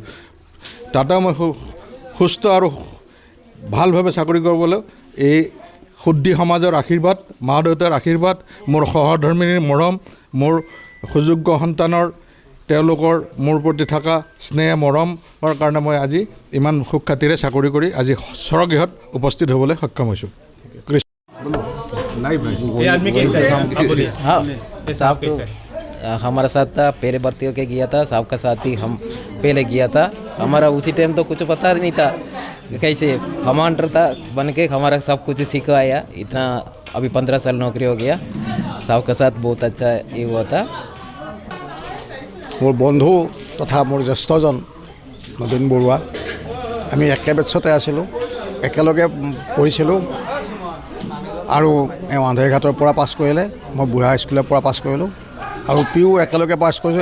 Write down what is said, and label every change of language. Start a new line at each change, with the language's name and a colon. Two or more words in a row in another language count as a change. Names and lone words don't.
Assamese: তাতেও মই সুস্থ আৰু ভালভাৱে চাকৰি কৰিবলৈ এই শুদ্ধি সমাজৰ আশীৰ্বাদ, মা দেউতাৰ আশীৰ্বাদ, মোৰ সহধৰ্মিনীৰ মৰম, মোৰ সুযোগ্য সন্তানৰ তেওঁলোকৰ মোৰ প্ৰতি থকা স্নেহ মৰমৰ কাৰণে মই আজি ইমান সুখ্যাতিৰে চাকৰি কৰি আজি স্বৰ্গগৃহত উপস্থিত হ'বলৈ সক্ষম হৈছোঁ।
Hindi: ये आदमी कैसा है? आप बोलिए। हाँ ये साहब तो कैसा है? हमारा साथ था, पहले भर्ती होके गया था, साहब का साथ ही हम पहले गया था। हमारा उसी टाइम तो कुछ पता नहीं था कैसे कमांडर था बन के हमारा सब कुछ सिखाया। इतना अभी 15 साल नौकरी हो गया। साहब का साथ बहुत अच्छा ये हुआ था।
Assamese: মোৰ বন্ধু তথা মোৰ জ্যেষ্ঠজন নবীন বৰুৱা, আমি একে বেটছতে আছিলোঁ, একেলগে পঢ়িছিলোঁ আৰু এওঁ আন্ধেৰীঘাটৰ পৰা পাছ কৰিলে, মই বুঢ়া হাইস্কুলৰ পৰা পাছ কৰিলোঁ আৰু পিও একেলগে পাছ কৰিছোঁ।